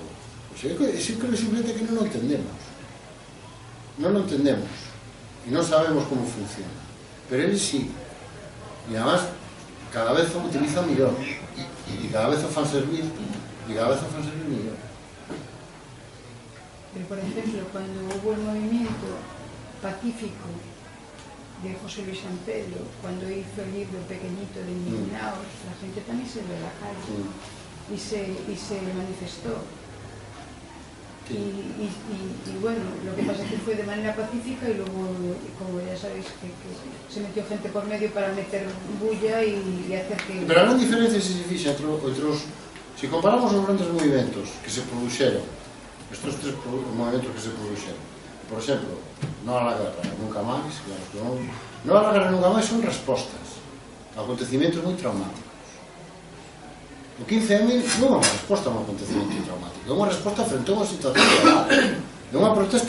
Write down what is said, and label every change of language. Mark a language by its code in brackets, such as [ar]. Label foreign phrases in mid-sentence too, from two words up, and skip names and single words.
[gl] Eu creo simplemente que non o entendemos. Non o entendemos e non sabemos como funciona. Pero eles sí. E además, cada vez o utilizan mellor. E cada vez o fan servir. E cada vez o fan servir mellor. [es] Pero, por ejemplo, cuando hubo el movimiento pacífico de José Luis San Pedro, cuando hizo el libro pequeñito de Indignados, la gente también se dio a la calle y se manifestó. Y bueno, lo que pasa es que fue de manera pacífica y luego, como ya sabéis, que se metió gente por medio para meter bulla y hacer que... [gl] Pero a gran diferencia se fixa entre outros... Si comparamos os grandes movimentos que se produxeron, estes 3 movimentos que se produxeron, por exemplo, Non a la Guerra, Nunca Máis, Non a la Guerra, Nunca Máis son respostas a acontecimentos moi traumáticos. O 15M non é unha resposta a un acontecimento traumático, é unha resposta frente a unha situación real, é unha protesta